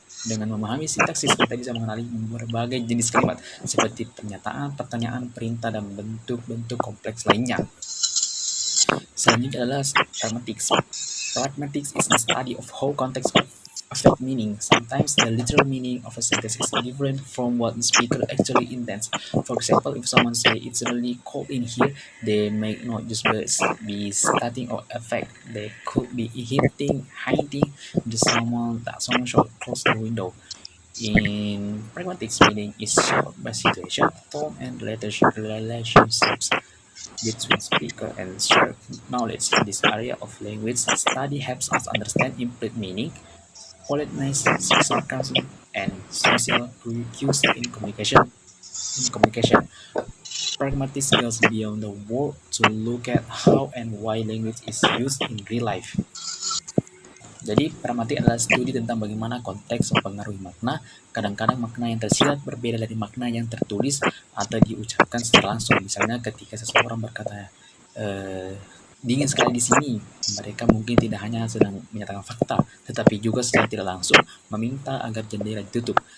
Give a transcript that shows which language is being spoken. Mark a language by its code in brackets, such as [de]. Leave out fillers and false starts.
[id] Dengan memahami sintaksis, kita bisa mengenali berbagai jenis kalimat seperti pernyataan, pertanyaan, perintah, dan bentuk-bentuk kompleks lainnya. Selanjutnya adalah pragmatics. [en] Pragmatics is the study of how context affect meaning. Sometimes the literal meaning of a sentence is different from what the speaker actually intends. For example, if someone say it's really cold in here, they may not just be stating or effect. They could be hiding that someone should close the window. In pragmatics, meaning is shaped by situation, tone, and relationships between speaker and shared knowledge. This area of language study helps us understand implicit meaning, politeness, sarcasm, and social cues in communication. Pragmatics goes beyond the word to look at how and why language is used in real life. [id] Jadi, pragmatik adalah studi tentang bagaimana konteks mempengaruhi makna. Kadang-kadang makna yang tersirat berbeda dari makna yang tertulis atau diucapkan secara langsung. Misalnya, ketika seseorang berkata, dingin sekali di sini, mereka mungkin tidak hanya sedang menyatakan fakta, tetapi juga secara tidak langsung meminta agar jendela ditutup.